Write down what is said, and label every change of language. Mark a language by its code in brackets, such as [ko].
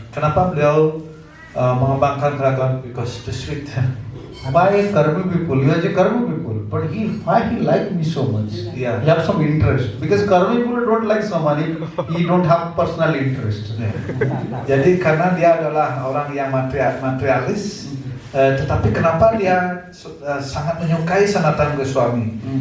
[id] Kenapa beliau mengembangkan keraguan? [en] Because too sweet. Why Karmi people? You are a Karmi people, but why he like me so much? Yeah. He have some interest because Karmi people don't like someone. He don't have personal interest. [id] Jadi karena dia adalah orang yang materialis, tetapi kenapa dia sangat menyukai Sanatana Goswami?